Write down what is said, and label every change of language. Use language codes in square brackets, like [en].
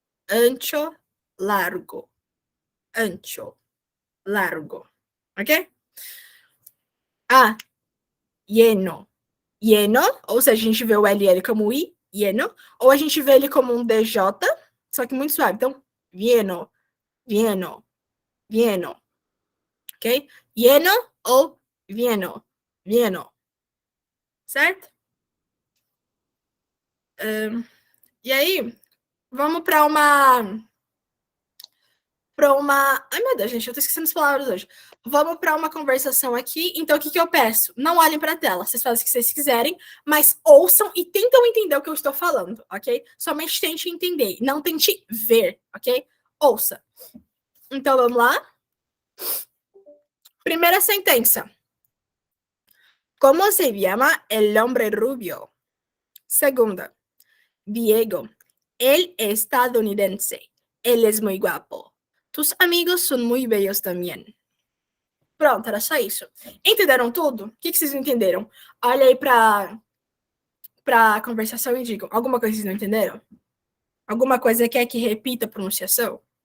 [es] ancho, largo. Ancho, largo. Ok? Ah, lleno. [pt] Lleno, ou seja, a gente vê o LL como I, lleno, ou a gente vê ele como um DJ, só que muito suave. Então, lleno, lleno, lleno. Ok? Lleno ou lleno, lleno. Certo? E aí, vamos para uma. Ai, meu Deus, gente, eu tô esquecendo as palavras hoje. Vamos para uma conversação aqui. Então, o que, que eu peço? Não olhem para a tela. Vocês fazem o que vocês quiserem, mas ouçam e tentam entender o que eu estou falando, ok? Somente tente entender. Não tente ver, ok? Ouça. Então, vamos lá. Primeira sentença. [es] Como se llama el hombre rubio? [pt] Segunda. [es] Diego. Él es estadounidense. Él es muy guapo. Tus amigos son muy bellos también. [pt] Pronto, era só isso. Entenderam tudo? O que vocês não entenderam? Olha aí para conversação e digam. Alguma coisa vocês não entenderam? Alguma coisa quer que repita a pronunciação?